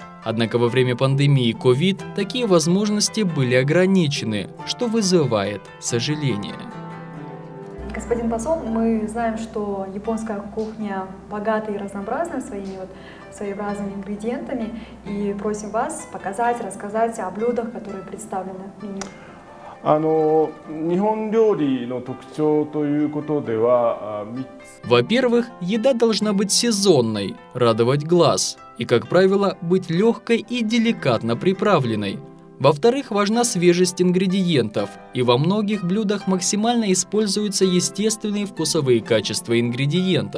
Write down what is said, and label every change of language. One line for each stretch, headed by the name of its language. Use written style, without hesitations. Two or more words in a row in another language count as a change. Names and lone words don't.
Russian: Однако во время пандемии COVID такие возможности были ограничены, что вызывает сожаление. Господин посол, мы знаем, что японская кухня богата и разнообразна своими своеобразными ингредиентами, и просим вас показать, рассказать о блюдах, которые представлены в меню.
Japanese: 日本料理の特徴ということでは3つ。
Russian: Во-первых, еда должна быть сезонной, радовать глаз, и, как правило, быть легкой и деликатно приправленной. Во-вторых, важна свежесть ингредиентов, и во многих блюдах максимально используются естественные вкусовые качества ингредиентов.